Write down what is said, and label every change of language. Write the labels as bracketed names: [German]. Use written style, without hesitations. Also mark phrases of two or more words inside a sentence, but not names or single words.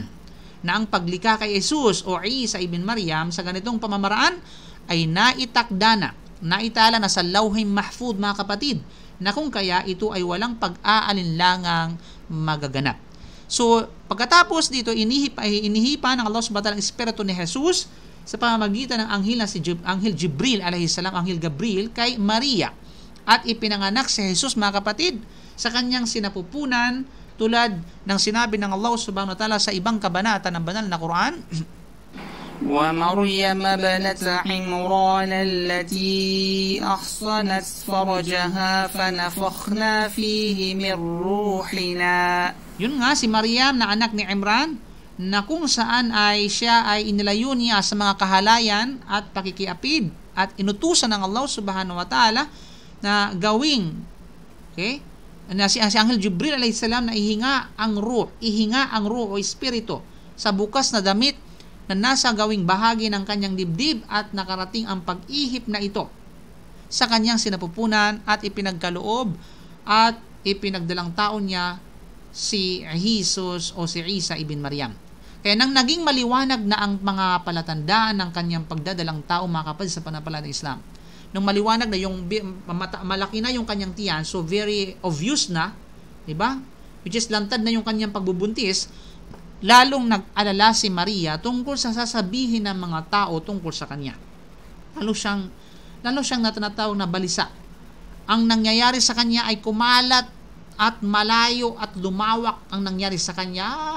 [Filipino] Na ang paglikha kay Jesus o Isa ibn Maryam sa ganitong pamamaraan ay naitala na sa Lawhim Mahfud, mga kapatid, na kung kaya ito ay walang pag-aalinlangang magaganap. So, pagkatapos dito, inihipa ng Allah [Arabic] سبحانه وتعالى [Filipino] ang espiritu ni Jesus sa pamamagitan ng anghel na si Anghel Jibril [Arabic] عليه السلام, [Filipino] Anghel Gabriel kay Maria, at ipinanganak si Jesus, mga kapatid, sa kanyang sinapupunan tulad ng sinabi ng Allah [Arabic] سبحانه وتعالى [Filipino] sa ibang kabanata ng banal na Quran, [Arabic] ومريم ابنة عمران التي أحصنت فرجها فنفخنا فيه من روحنا. [Filipino] Yun nga, si Maryam na anak ni Imran, na kung saan ay siya ay inilayo niya sa mga kahalayan at pakikiapid at inutusan ng Allah [Arabic] سبحانه وتعالى [Filipino] na gawing Okay? Si Anghel Jibril [Arabic] عليه السلام [Filipino] na ihinga ang ruh o espiritu sa bukas na damit na nasa gawing bahagi ng kanyang dibdib at nakarating ang pag-ihip na ito sa kanyang sinapupunan at ipinagkaloob at ipinagdalang taon niya si Jesus o si Isa ibn Maryam. Kaya nang naging maliwanag na ang mga palatandaan ng kanyang pagdadalang tao, mga kapatid, sa panampalatayang Islam, nung maliwanag na yung malaki na yung kanyang tiyan, so [English] very obvious [Filipino] na, di ba? [English] Which is [Filipino] lantad na yung kanyang pagbubuntis, lalong nag-alala si Maria tungkol sa sasabihin ng mga tao tungkol sa kanya. Lalo siyang natinatawag na balisa. Ang nangyayari sa kanya ay kumalat at malayo at lumawak ang nangyari sa kanya.